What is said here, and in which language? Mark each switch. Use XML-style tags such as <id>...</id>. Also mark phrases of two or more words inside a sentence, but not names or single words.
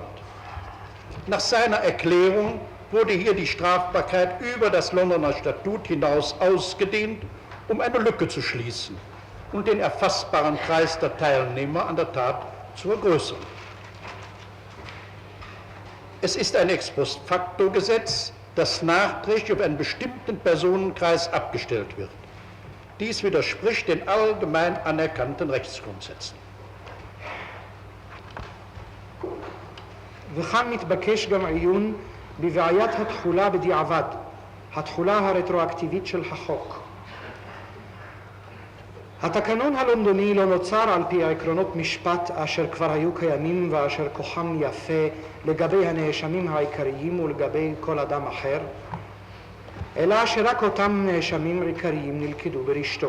<de>Nach seiner Erklärung wurde hier die Strafbarkeit über das Londoner Statut hinaus ausgedehnt, um eine Lücke zu schließen und den erfassbaren Kreis der Teilnehmer an der Tat zu vergrößern. Es ist ein Ex-post-facto-Gesetz, das nachträglich auf einen bestimmten Personenkreis abgestellt wird. Dies widerspricht den allgemein anerkannten Rechtsgrundsätzen.</de> <he>וכאן מתבקש גם עיון בבעיית התחולה בדיעבד, התחולה הרטרואקטיבית של החוק. התקנון הלונדוני לא נוצר על פי עקרונות משפט אשר כבר היו קיימים ואשר כוחם יפה לגבי הנאשמים העיקריים ולגבי כל אדם אחר, אלא שרק אותם נאשמים עיקריים נלכדו ברשתו.</he>